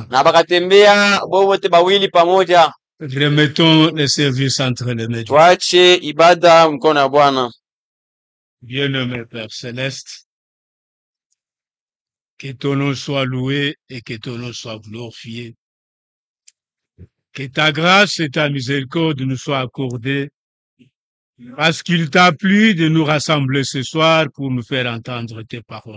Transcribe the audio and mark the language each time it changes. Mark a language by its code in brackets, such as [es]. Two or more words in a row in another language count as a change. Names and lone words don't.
[sw] na bakatembea wote bawili pamoja. [fr] Remettons le service entre les mains. [sw] Tuache ibada mkono ya Bwana. [fr] Bien-aimé Père Céleste, que ton nom soit loué et que ton nom soit glorifié. Que ta grâce et ta miséricorde nous soient accordées parce qu'il t'a plu de nous rassembler ce soir pour nous faire entendre tes paroles.